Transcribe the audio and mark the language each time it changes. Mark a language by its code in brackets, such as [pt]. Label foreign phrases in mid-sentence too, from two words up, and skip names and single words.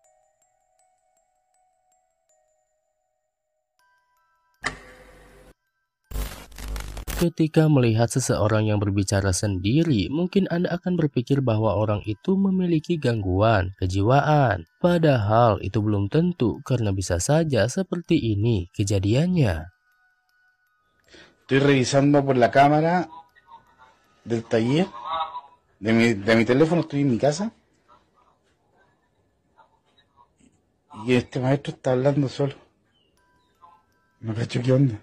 [id] Ketika melihat seseorang yang berbicara sendiri, mungkin Anda akan berpikir bahwa orang itu memiliki gangguan kejiwaan. Padahal itu belum tentu karena bisa saja seperti ini kejadiannya. [es] Estoy revisando por la cámara del taller de mi teléfono, estoy en mi casa y este maestro está hablando solo. No cacho qué onda.